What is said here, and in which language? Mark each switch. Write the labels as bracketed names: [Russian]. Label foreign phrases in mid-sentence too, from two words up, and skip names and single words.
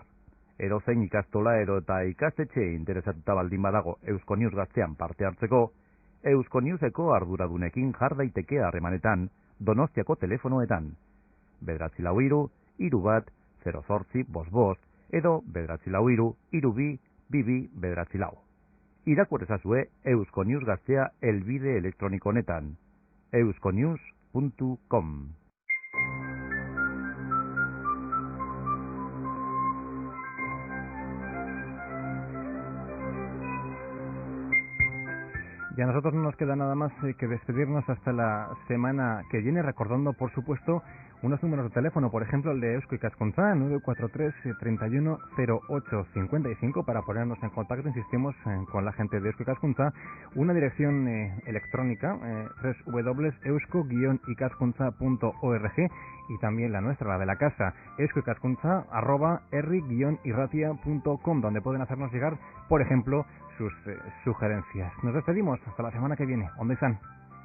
[Basque] Edozein ikastola eta ikastetxe interesatuta baldin badago Euskonius Gaztean parte hartzeko, Euskoniuseko arduradunekin jar daiteke harremanetan, Donostiako telefonoetan. 943-31-08-55 edo 943-32-22-4. Irakur ezazue Euskonius Gaztea helbide elektroniko honetan. euskonius.com. [Spanish] Y a nosotros no nos queda nada más que despedirnos hasta la semana que viene, recordando, por supuesto, unos números de teléfono, por ejemplo, el de Eusko Ikaskuntza, 943-31-08-55, para ponernos en contacto, insistimos, con la gente de Eusko Ikaskuntza, una dirección electrónica, www.eusko-ikaskuntza.org, y también la nuestra, la de la casa, euskoikaskuntza@herri-irratia.com, donde pueden hacernos llegar, por ejemplo, sus sugerencias. Nos despedimos hasta la semana que viene. ¿Dónde están?